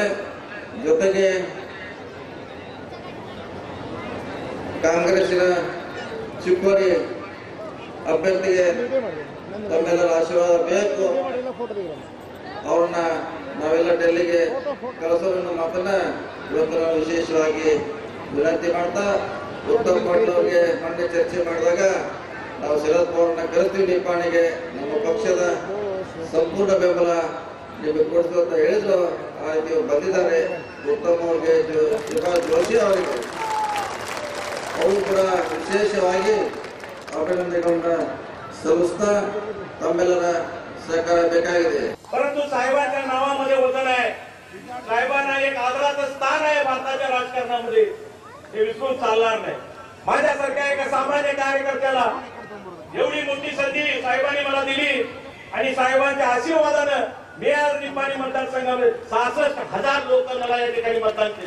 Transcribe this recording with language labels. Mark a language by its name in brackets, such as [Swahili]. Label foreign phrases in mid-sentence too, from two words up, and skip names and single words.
[Kannada] ಜೊತೆಗೆ ಕಾಂಗ್ರೆಸ್ಸಿನ ಚಿಕ್ಕೋಡಿ ಅಭ್ಯರ್ಥಿಗೆ ತಮ್ಮೆಲ್ಲರ ಆಶೀರ್ವಾದ ಬೇಕು, ಅವ್ರನ್ನ ನಾವೆಲ್ಲ ಡೆಲ್ಲಿಗೆ ಕಳಿಸೋದನ್ನ ಮಾತನ್ನ ಇವತ್ತು ನಾವು ವಿಶೇಷವಾಗಿ ವಿನಂತಿ ಮಾಡ್ತಾ, ಉತ್ತಮ್ ಪಾಟೀಲ್ ಅವರಿಗೆ ಮೊನ್ನೆ ಚರ್ಚೆ ಮಾಡಿದಾಗ ನಾವು ಶರದ್ ಪವಾರ್ನ ಕರೆಸ್ತೀವಿ ನಿಪಾಣಿಗೆ, ನಮ್ಮ ಪಕ್ಷದ ಸಂಪೂರ್ಣ ಬೆಂಬಲ ನಿಮಗೆ ಕೊಡ್ತೀವಿ ಅಂತ ಹೇಳಿದ್ರು। ಆ ರೀತಿ ಬಂದಿದ್ದಾರೆ। ಉತ್ತಮ್ ಅವರಿಗೆ, ಜೋಶಿ ಅವರಿಗೆ ಅವರು ಕೂಡ ವಿಶೇಷವಾಗಿ ಅಭಿನಂದನ ಸಲ್ಲುಸ್ತಾ ತಮ್ಮೆಲರ ಸಹಕಾರ್ಯ ಬೇಕಾಗಿದೆ। [Marathi] परंतु साहेबांच्या नावामध्ये वजन आहे, साहेबांना एक आदराचं स्थान आहे भारताच्या राजकारणामध्ये, हे विसरून चालणार नाही। माझ्यासारख्या एका सामान्य कार्यकर्त्याला एवढी मोठी संधी साहेबांनी मला दिली आणि साहेबांच्या आशीर्वादाने मी आज निपाणी मतदारसंघामध्ये 66,000 लोक मला या ठिकाणी मतदान केले।